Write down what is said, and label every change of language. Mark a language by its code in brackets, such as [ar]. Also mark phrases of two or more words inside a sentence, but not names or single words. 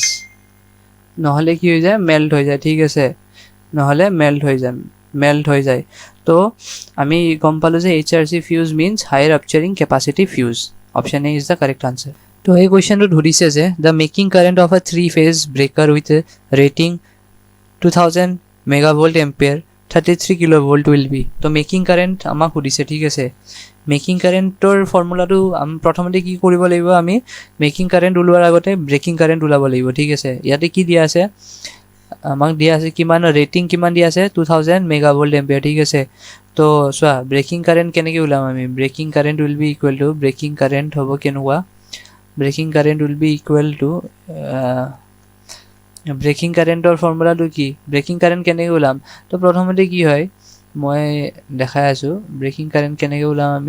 [as] নহ'লে কি হৈ যায়, মেল্ট হৈ যায়, ঠিক আছে, নহ'লে মেল্ট হৈ যায়। তো আমি গম পালোঁ যে [en] HRC fuse means high rupturing capacity fuse. Option A is the correct answer. [as] তো এই কুৱেশ্যনটোত সুধিছে যে [en] the making current of a 3-phase breaker with a rating 2000 megavolt ampere 33 kilovolt will be. [as] তো [en] making current [as] আমাক সুধিছে, ঠিক আছে। মেকিং কাৰেণ্টৰ ফৰ্মুলাটো প্ৰথমতে কি কৰিব লাগিব, আমি [en] making current [as] ওলোৱাৰ আগতে [en] breaking current [as] ওলাব লাগিব, ঠিক আছে। ইয়াতে কি দিয়া আছে, আমাক দিয়া আছে কিমান, ৰেটিং কিমান দিয়া আছে 2000 [en] megavolt ampere, [as] ঠিক আছে। তো চোৱা [en] breaking current [as] কেনেকৈ ওলাম আমি, [en] breaking current will be equal to, breaking current [as] হ'ব কেনেকুৱা, [en] breaking current will be equal to, [as] ব্ৰেকিং কাৰেণ্টৰ ফৰ্মুলাটো কি, [en] breaking current [as] কেনেকৈ ওলাম। তো প্ৰথমতে কি হয় মই দেখাই আছোঁ, [en] breaking current [as] কেনেকৈ ওলাম আমি।